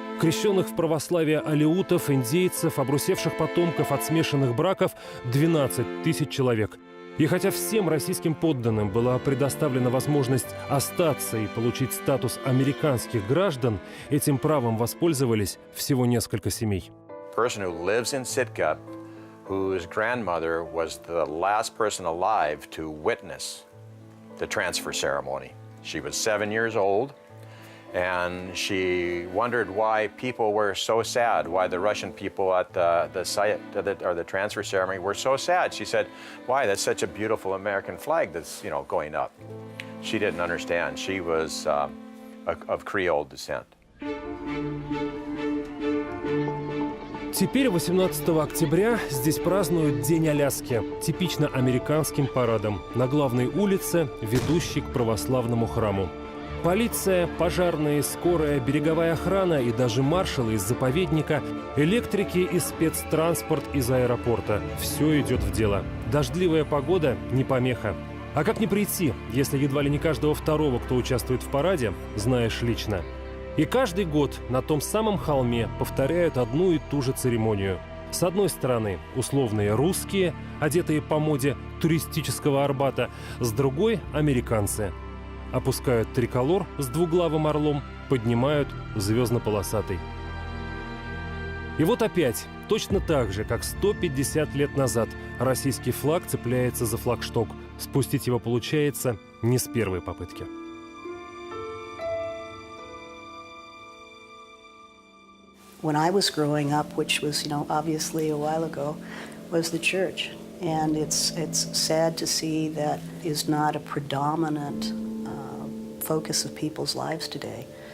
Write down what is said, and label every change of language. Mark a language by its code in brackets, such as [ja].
[ru] Крещенных в православие алеутов, индейцев, обрусевших потомков от смешанных браков – 12 тысяч человек. И хотя всем российским подданным была предоставлена возможность остаться и получить статус американских граждан, этим правом воспользовались всего несколько семей. [en] Person who lives in Sitka, whose grandmother was the last person alive to witness the transfer ceremony. She was 7 years old, and she wondered why people were so sad, why the Russian people at the site or the transfer ceremony were so sad. She said, "Why? That's such a beautiful American flag that's going up." She didn't understand. She was of Creole descent. [ru] Теперь, 18 октября, здесь празднуют День Аляски, типично американским парадом, на главной улице, ведущей к православному храму. Полиция, пожарные, скорая, береговая охрана и даже маршалы из заповедника, электрики и спецтранспорт из аэропорта. Все идет в дело. Дождливая погода – не помеха. А как не прийти, если едва ли не каждого второго, кто участвует в параде, знаешь лично? И каждый год на том самом холме повторяют одну и ту же церемонию. С одной стороны, условные русские, одетые по моде туристического Арбата, с другой – американцы. Опускают триколор с двуглавым орлом, поднимают звездно-полосатый. И вот опять, точно так же, как 150 лет назад, российский флаг цепляется за флагшток. Спустить его получается не с первой попытки. [en] When I was growing up, which was, obviously a while ago, was the church. And it's sad to see that is not a predominant focus of people's lives today.